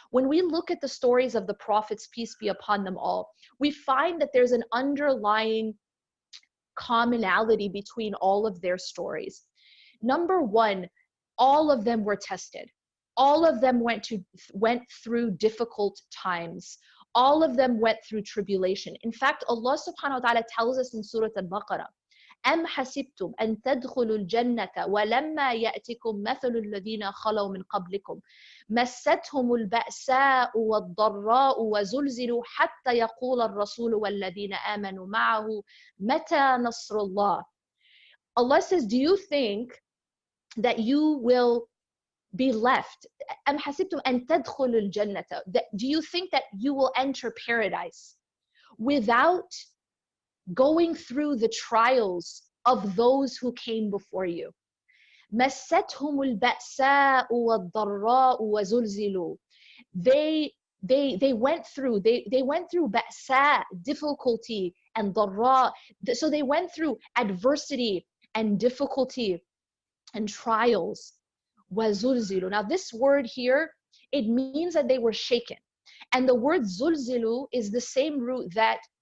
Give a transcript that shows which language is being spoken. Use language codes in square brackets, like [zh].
[en] When we look at the stories of the prophets, peace be upon them all, we find that there's an underlying commonality between all of their stories. Number one, all of them were tested. All of them went through difficult times. All of them went through tribulation. In fact, Allah subhanahu wa ta'ala tells us in Surah Al-Baqarah, [ar] أم حسبتم أن تدخلوا الجنة ولما يأتكم مثل الذين خلوا من قبلكم مستهم البأساء والضراء وزلزلوا حتى يقول الرسول والذين آمنوا معه متى نصر الله. [en] Allah says, do you think that you will be left? [ar] أم حسبتم أن تدخلوا الجنة. [en] Do you think that you will enter paradise without going through the trials of those who came before you? [ar] مستهم البأساء والضراء وزلزلوا. [en] They went through ba'sa, difficulty, and dharra. So they went through adversity and difficulty and trials. [ar] وزلزلوا. [en] Now this word here, it means that they were shaken. And the word zulzilu is the same root that